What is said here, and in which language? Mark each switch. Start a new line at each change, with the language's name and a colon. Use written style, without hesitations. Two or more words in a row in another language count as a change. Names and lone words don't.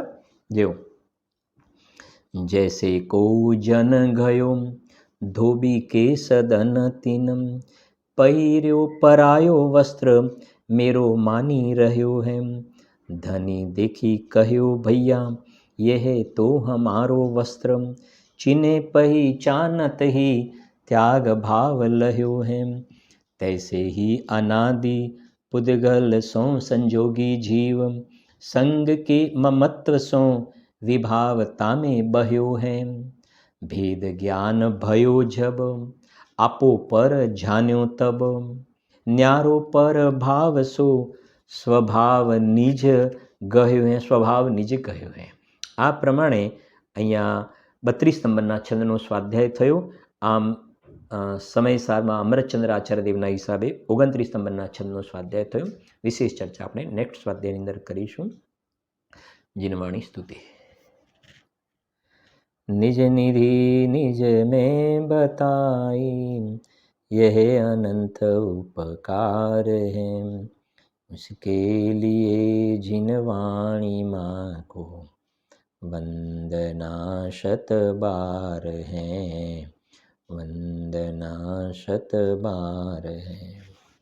Braj: जेवुं जैसे को जन गयो धोबी के सदन तीनम, पहेर्यो परायो वस्त्र मेरो मानी रह्यो हे. धनी देखी कह्यो भैया यह तो हमारो वस्त्र, चिने पहिचानत ही त्याग भाव लह्यो है। तैसे ही अनादि पुद्गल सो संजोगी जीव, संग के ममत्व सो विभावता में बह्यो है। भेद ज्ञान भयो जब आपो पर जान्यो तब, न्यारो पर भाव सो स्वभाव निज गयो हे, स्वभाव निज गयो हे, સ્વભાવ નિજ ગયો હે।
Gujarati: આ પ્રમાણે અહીંયા 32 નંબરના છંદનો સ્વાધ્યાય થયો। આમ સમયસારમાં અમરચંદ્ર આચાર્ય દેવના હિસાબે 29 નંબરના છંદનો સ્વાધ્યાય થયો। વિશેષ ચર્ચા આપણે નેક્સ્ટ સ્વાધ્યાયની અંદર કરીશું।
Hindi: जीनवाणी स्तुति। निज निधि निज में बताई, यह अनंत उपकार है। उसके लिए जिनवाणी माँ को वंदना शत बार है, वंदना शत बार है।